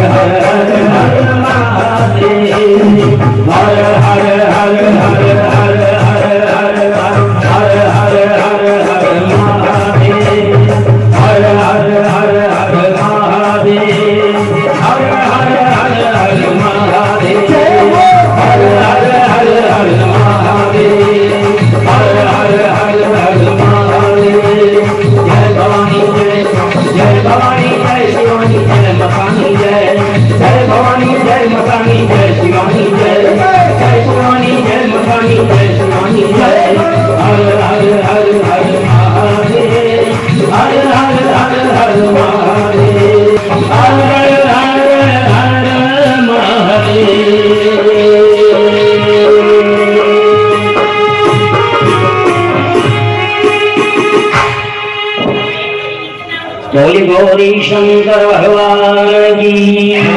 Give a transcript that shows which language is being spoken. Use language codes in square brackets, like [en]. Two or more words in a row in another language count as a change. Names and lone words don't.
[hi] हर हर हर महादेव, हर हर हर हर हर हर हर हर हर हर महादेव, हर हर हर हर महादेव, हर हर हर हर महादेव, हर हर हर हर महादेव, हर हर हर हर महादेव। जय भवानी जय भवानी जय शिवानी जय मकानी जय, जय भवानी जय मकानी जय शिवानी जय, जय शिवानी जय मकानी जय शिवानी जय। हर हर हर हर महादेव, हर हर हर हर महादेव, हर हर हर हर महादेव। गौरी गौरी शंकर भगवान की।